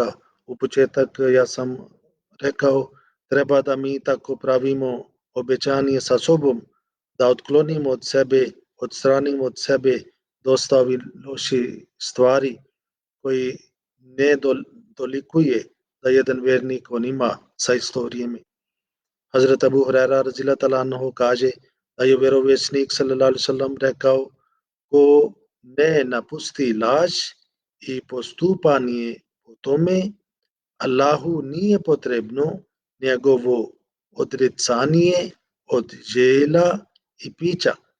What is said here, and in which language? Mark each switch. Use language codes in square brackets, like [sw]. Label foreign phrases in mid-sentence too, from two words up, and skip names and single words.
[bs] U početak ja sam rekao, treba da mi tako pravimo obećanje sa sobom, da otklonimo od sebe, odstranimo od sebe dosta ovih loših stvari koji ne dolikuje da jedan vjernik on ima sa isto vrijeme. Hazrat Abu Huraira [ar] رضي الله تعالى عنه [bs] kaže da je vjerovjesnik [ar] صلى الله عليه وسلم [bs] rekao, ko ne napusti laž i postupanje po tome, Allahu nije potrebno njegovo odricanje od jela i pića.